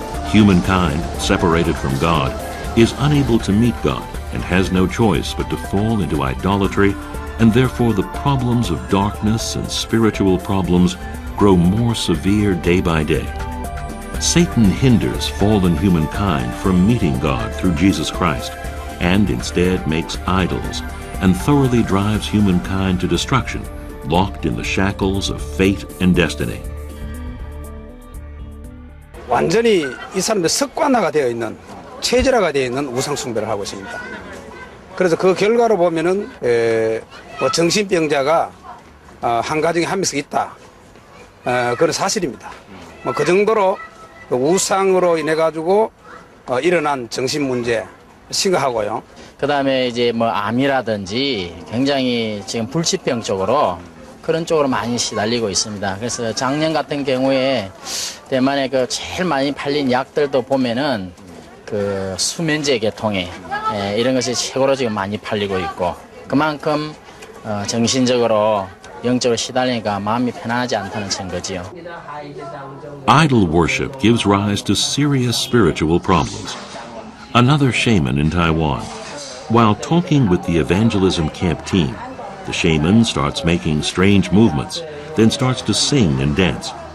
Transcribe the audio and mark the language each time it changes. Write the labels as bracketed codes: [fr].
[en] Humankind, separated from God, is unable to meet God and has no choice but to fall into idolatry, and therefore the problems of darkness and spiritual problems grow more severe day by day. Satan hinders fallen humankind from meeting God through Jesus Christ, and instead makes idols and thoroughly drives humankind to destruction, locked in the shackles of fate and destiny. [ko] 완전히 이 사람들 습관화가 되어 있는, 체질화가 되어 있는 우상숭배를 하고 있습니다. 그래서 그 결과로 보면은 뭐 정신병자가 한 가정에 한 명씩 있다. 그런 사실입니다. 뭐 그 정도로 우상으로 인해 가지고 일어난 정신 문제 심각하고요. 그다음에 이제 뭐 암이라든지 굉장히 지금 불치병 쪽으로 그런 쪽으로 많이 시달리고 있습니다. 그래서 작년 같은 경우에 대만에 그 제일 많이 팔린 약들도 보면은 그 수면제 계통에 이런 것이 최고로 지금 많이 팔리고 있고, 그만큼 정신적으로 영적으로 시달리니까 마음이 편안하지 않다는 증거지요. [en] Idol worship gives rise to serious spiritual problems. Another shaman in Taiwan. While talking with the evangelism camp team, the shaman starts making strange movements, then starts to sing and dance.